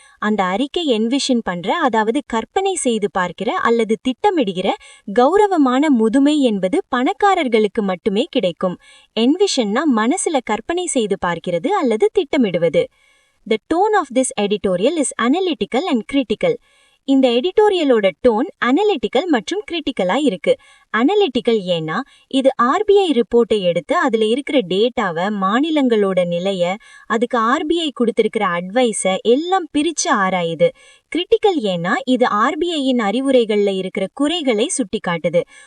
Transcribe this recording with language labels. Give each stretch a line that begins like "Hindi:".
Tamil: அந்த அறிக்கை என்விஷன் பண்ற, அதாவது கற்பனை செய்து பார்க்கிற அல்லது திட்டமிடுகிற கௌரவமான முதுமை என்பது பணக்காரர்களுக்கு மட்டுமே கிடைக்கும். என்விஷன்னா மனசுல கற்பனை செய்து பார்க்கிறது அல்லது திட்டமிடுவது.
English: The tone of this editorial is analytical and critical.
Tamil: இந்த எடிட்டோரியலோட டோன் அனலிட்டிக்கல் மற்றும் கிரிட்டிக்கலா இருக்கு. அனலிட்டிக்கல் ஏன்னா இது RBI ரிப்போர்ட்டை எடுத்து அதுல இருக்கிற டேட்டாவை, மாநிலங்களோட நிலைய, அதுக்கு RBI கொடுத்திருக்கிற அட்வைஸை எல்லாம் பிரிச்சு ஆராயுது. கிரிட்டிக்கல் ஏன்னா இது RBIயின் அறிவுரைகள்ல இருக்கிற குறைகளை சுட்டி காட்டுது.